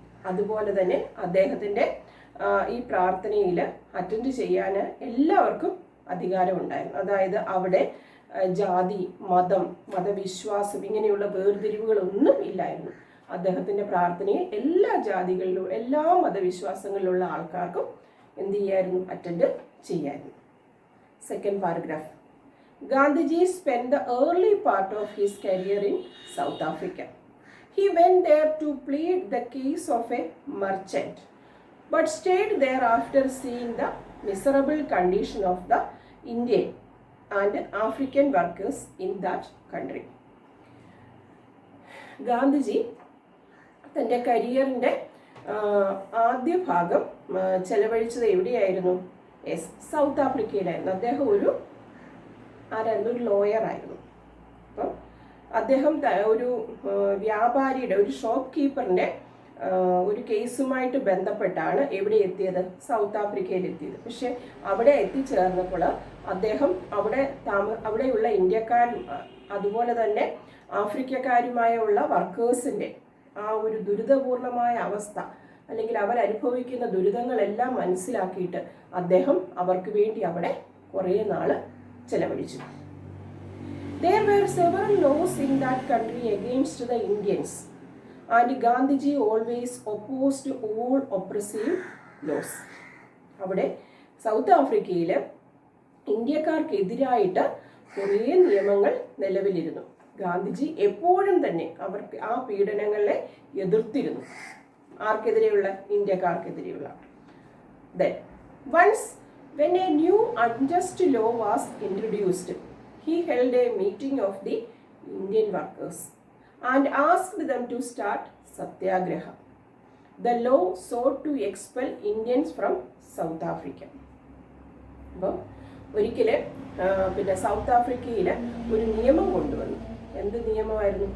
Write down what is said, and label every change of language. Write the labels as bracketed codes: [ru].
[ml] അതുപോലെ തന്നെ അദ്ദേഹത്തിൻ്റെ ഈ പ്രാർത്ഥനയിൽ അറ്റൻഡ് ചെയ്യാൻ എല്ലാവർക്കും അധികാരമുണ്ടായിരുന്നു. അതായത് അവിടെ ജാതി, മതവിശ്വാസം ഇങ്ങനെയുള്ള വേർതിരിവുകളൊന്നും ഇല്ലായിരുന്നു. അദ്ദേഹത്തിൻ്റെ പ്രാർത്ഥനയിൽ എല്ലാ ജാതികളിലും എല്ലാ മതവിശ്വാസങ്ങളിലുള്ള ആൾക്കാർക്കും എന്ത് ചെയ്യായിരുന്നു? അറ്റൻഡ് ചെയ്യായിരുന്നു. [en] Second paragraph. Gandhiji spent the early part of his career in South Africa. He went there to plead the case of a merchant, but stayed there after seeing the miserable condition of the Indian and African workers in that country. [ml] Gandhiji തൻ്റെ കരിയറിൻ്റെ ആദ്യ ഭാഗം ചെലവഴിച്ചത് എവിടെയായിരുന്നു? Yes, south ആഫ്രിക്കയിലായിരുന്നു. അദ്ദേഹം ഒരു lawyer ആയിരുന്നു. അപ്പം അദ്ദേഹം ഒരു വ്യാപാരിയുടെ, ഒരു ഷോപ്പ് കീപ്പറിൻ്റെ ഒരു കേസുമായിട്ട് ബന്ധപ്പെട്ടാണ് എവിടെ എത്തിയത്? സൗത്ത് ആഫ്രിക്കയിൽ എത്തിയത്. പക്ഷെ അവിടെ എത്തിച്ചേർന്നപ്പോൾ അദ്ദേഹം അവിടെയുള്ള ഇന്ത്യക്കാരും അതുപോലെ തന്നെ ആഫ്രിക്കക്കാരുമായുള്ള വർക്കേഴ്സിൻ്റെ ആ ഒരു ദുരിതപൂർണമായ അവസ്ഥ അല്ലെങ്കിൽ അവരനുഭവിക്കുന്ന ദുരിതങ്ങളെല്ലാം മനസ്സിലാക്കിയിട്ട് അദ്ദേഹം അവർക്ക് വേണ്ടി അവിടെ കുറേ നാൾ ചെലവഴിച്ചു. [en] There were several laws in that country against the Indians, and Gandhiji always opposed all oppressive laws. [ml] അവിടെ സൗത്ത് ആഫ്രിക്കയിൽ ഇന്ത്യക്കാർക്കെതിരായിട്ട് കുറേ നിയമങ്ങൾ നിലവിലിരുന്നു. ഗാന്ധിജി എപ്പോഴും തന്നെ അവർക്ക് ആ പീഡനങ്ങളെ എതിർത്തിരുന്നു. ആർക്കെതിരെയുള്ള? ഇന്ത്യക്കാർക്കെതിരെയുള്ള. [en] Then once When a new unjust law was introduced, he held a meeting of the Indian workers and asked them to start satyagraha. The law sought to expel Indians from South Africa. [ml] അപ്പം ഒരിക്കൽ പിന്നെ south ആഫ്രിക്കയിൽ ഒരു നിയമം കൊണ്ടുവന്നു. എന്ത് നിയമമായിരുന്നു?